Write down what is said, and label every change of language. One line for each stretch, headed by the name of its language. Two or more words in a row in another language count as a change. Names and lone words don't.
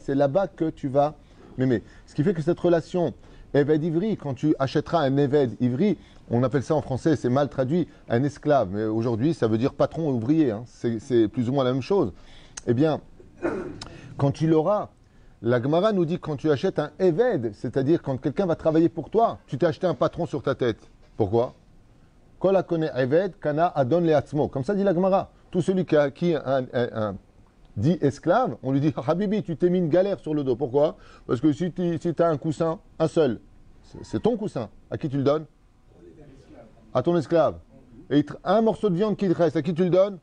French: C'est là-bas que tu vas m'aimer. Ce qui fait que cette relation
Hebrew: עבד עברי,
French: quand tu achèteras un
Hebrew: עבד עברי,
French: on appelle ça en français, c'est mal traduit, un esclave. Mais aujourd'hui, ça veut dire patron et ouvrier. Hein. C'est plus ou moins la même chose. Eh bien, quand tu l'auras, la Gemara nous dit quand tu achètes un Eved, c'est-à-dire quand quelqu'un va travailler pour toi, tu t'es acheté un patron sur ta tête. Pourquoi?
Hebrew: כל הקונה עבד, קנה אדון לעצמו.
French: Comme ça dit la Gemara. Tout celui qui a acquis un dit esclave, on lui dit Habibi, tu t'es mis une galère sur le dos. Pourquoi? Parce que si tu as un coussin, un seul, c'est ton coussin. À qui tu le donnes? À ton esclave. Et un morceau de viande qui te reste, à qui tu le donnes?